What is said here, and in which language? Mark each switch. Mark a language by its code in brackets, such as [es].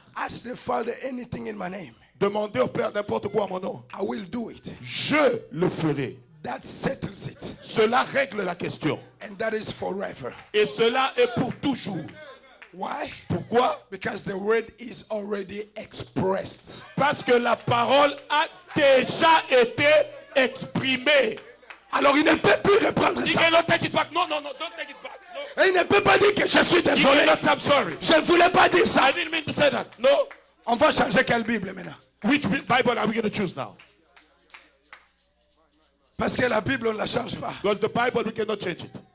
[en] ask the Father anything in my name. [fr] demandez au Père n'importe quoi à mon nom. [en] I will do it. [fr] Je le ferai. [en] That settles it. [fr] Cela règle la question. [en] And that is forever. [fr] Et cela est pour toujours. [en] Why? [fr] Pourquoi? [en] Because the word is already expressed. [fr] Parce que la parole a déjà été exprimée. Alors il ne peut plus reprendre [en] He [fr] ça. [en] cannot take it back. No, no, no, don't take it back. No. [fr] Et il ne peut pas dire que je suis [en] He [fr] désolé. [en] cannot say I'm sorry. [fr] Je ne voulais pas dire ça. [en] I didn't mean to say that. No. [fr] On va changer quelle Bible maintenant? [en] Which Bible are we going to choose now? [fr] Parce que la Bible, on ne la change pas. [en] Because the Bible, we cannot change it.